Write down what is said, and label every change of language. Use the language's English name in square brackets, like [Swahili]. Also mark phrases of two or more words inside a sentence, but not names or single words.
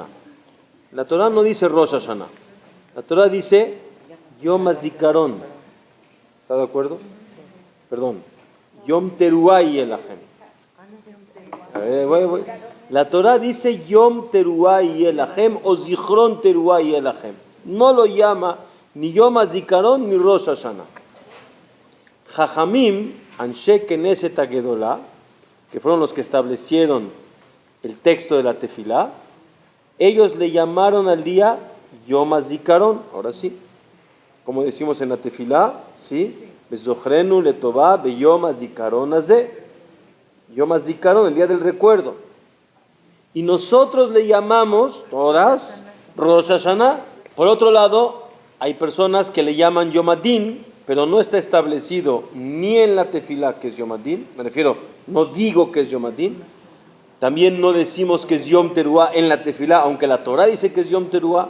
[Spanish] La Torá no dice Rosh Hashanah, la Torá dice Yom HaZikaron. ¿Está de acuerdo? Perdón. Yom Teruah Yelahem. La Torá dice Yom Teruah Yelahem o Zichron Teruah Yelahem. No lo llama ni Yom HaZikaron ni Rosh Hashanah. [Hebrew] חכמים, אנשי כנסת הגדולה, [Spanish] que fueron los que establecieron el texto de la Tefilá, ellos le llamaron al día Yom HaZikaron. Ahora sí, como decimos en la Tefilá, ¿sí? [Hebrew] בזכרנו לטובה ביום הזכרון הזה. יום הזכרון, [Spanish] el día del recuerdo. Y nosotros le llamamos, todas, Rosh Hashanah. Por otro lado, hay personas que le llaman Yom Adin, pero no está establecido ni en la Tefilá que es Yom Adin. Me refiero, no digo que es Yom Adin. También no decimos que es Yom Teruah en la Tefilá, aunque la Torá dice que es Yom Teruah.